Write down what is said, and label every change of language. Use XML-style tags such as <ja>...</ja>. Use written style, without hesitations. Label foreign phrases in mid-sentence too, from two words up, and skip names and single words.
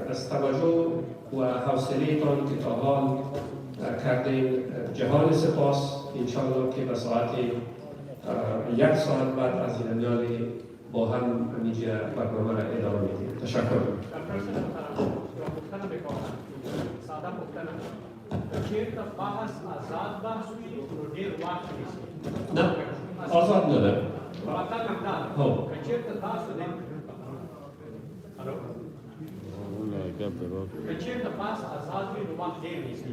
<fa>از توجه و حوصله‌تان که تا حال کردین جهان سپاس. انشاءالله که به ساعت 1 ساعت بعد از این میال با هم اینجا برنامه را ادامه میدیم. تشکر.</fa> <ps>ساده پوښتنه چیرته بحث آزاد بحث وي نو ډېر وخت نیسي. نه آزاد نه ده. مطلب همدا هو که چیرته تاسو د که چیرته بحث آزاد وي نو وخت ډېر نیسي.</ps>